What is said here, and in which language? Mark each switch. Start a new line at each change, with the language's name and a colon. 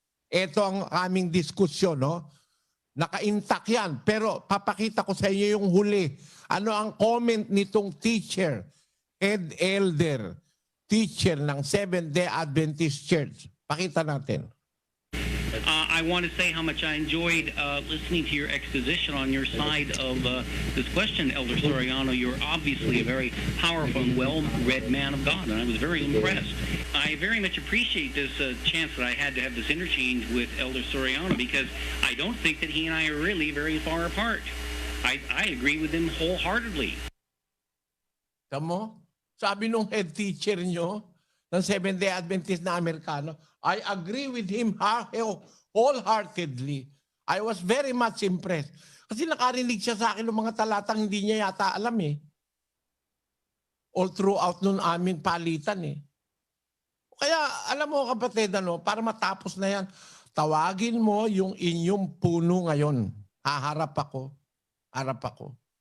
Filipino: Ito ang aming diskusyon, Naka-intact yan. Pero papakita ko sa inyo yung huli. Ano ang comment nitong teacher, head elder, teacher ng Seventh-day Adventist Church. Pakita natin.
English: I want to say how much I enjoyed listening to your exposition on your side of this question, Elder Soriano. You're obviously a very powerful and well-read man of God, and I was very impressed. I very much appreciate this chance that I had to have this interchange with Elder Soriano because I don't think that he and I are really very far apart. I agree with him wholeheartedly.
Filipino: Tamo? Sabi nung head teacher nyo ng Seventh-day Adventist na Amerikano,
English: I agree with him wholeheartedly. I was very much impressed.
Filipino: Kasi nakarinig siya sa akin ng mga talatang hindi niya yata alam eh.
English: All throughout
Filipino: nun amin palitan eh. Kaya alam mo kapatid, para matapos na yan, tawagin mo yung inyong puno ngayon. Haharap ako. Harap ako.